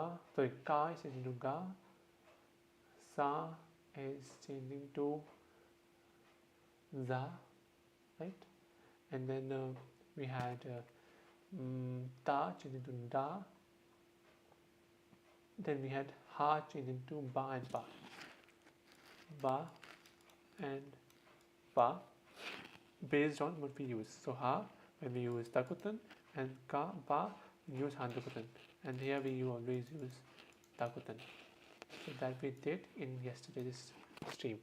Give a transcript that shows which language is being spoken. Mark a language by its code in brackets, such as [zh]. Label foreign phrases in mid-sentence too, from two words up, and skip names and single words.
[en] Sorry, ka is changing to ga. Sa is changing to za, right? And then we had ta changing to da. Then we had ha changing to ba and pa. Ba and pa based on what we use. So ha when we use takutan, and ka pa we use handukutan, and here we always use takutan. So that we did in yesterday's stream.